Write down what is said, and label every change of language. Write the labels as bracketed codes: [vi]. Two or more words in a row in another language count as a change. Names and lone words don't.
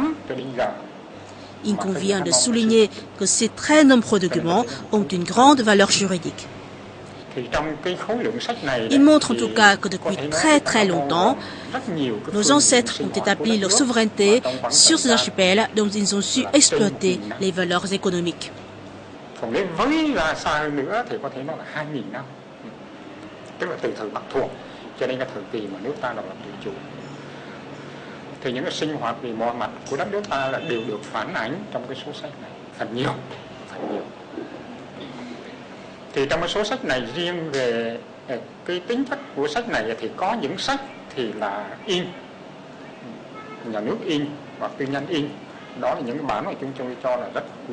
[fr] Il convient de souligner que ces très nombreux documents ont une grande valeur juridique. Il montre en tout cas que depuis très longtemps, nos ancêtres ont établi leur souveraineté sur ces archipels dont ils ont su exploiter les valeurs économiques. [vi] Thì những cái sinh hoạt về mọi mặt của đất nước ta là đều được phản ánh trong cái số sách này phần nhiều. Thì trong cái số sách này riêng về cái tính chất của sách này thì có những sách thì là in, nhà nước in hoặc tư nhân in, đó là những cái bản mà chúng tôi cho là rất quý.